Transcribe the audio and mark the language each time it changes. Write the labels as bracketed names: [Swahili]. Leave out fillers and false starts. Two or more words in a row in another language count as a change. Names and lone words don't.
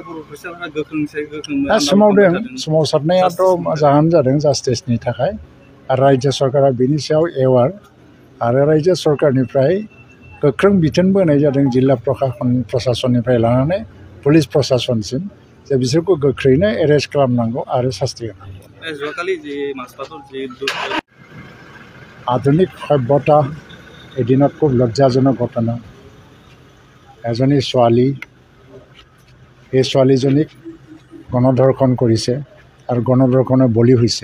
[Bodo] सोमावसारनायाथ' मोजाङानो जादों जास्टिसनि थाखाय आरो रायजो सरकारा बेनि सायाव एवार आरो रायजो सरकारनिफ्राय गोख्रों बिथोनबो होनाय जादों जिल्ला प्रशासननिफ्राय लानानै पुलिस प्रशासनसिम जे बिसोरखौ गोख्रैनो एरेस्ट खालामनांगौ आरो सास्ति होनांगौ। [Assamese] আধুনিক সভ্যতা এদিনত খুব লজ্জাজনক ঘটনা। এজনী ছোৱালী, এই ছোৱালীজনীক গণধৰ্ষণ কৰিছে আৰু গণধৰ্ষণৰ বলি হৈছে।